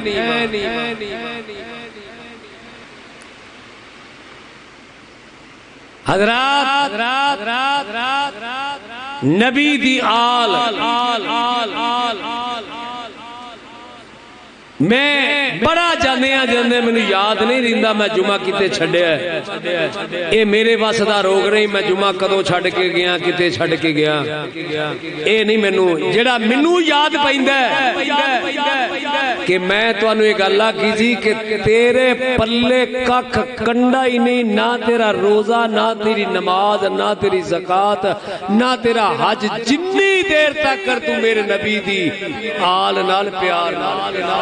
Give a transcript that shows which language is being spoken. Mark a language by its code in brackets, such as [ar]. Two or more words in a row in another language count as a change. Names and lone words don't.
[pa] حضرات نبی دی آل میں بڑا جانے مینوں یاد نہیں رہندا میں جمعہ کتے چھڈیا ہے، اے میرے وس دا روگ نہیں میں جمعہ کدوں چھڈ کے گیا کتے چھڈ کے گیا، اے نہیں مینوں جڑا مینوں یاد پیندا ہے کہ میں تانوں ایک گل کیتی کہ تیرے پلے ککھ کنڈا ہی نہیں، نہ تیرا روزہ نہ تیری نماز نہ تیری زکات نہ تیرا حج، جنی دیر تک کر تو میرے نبی دی آل نال پیار نال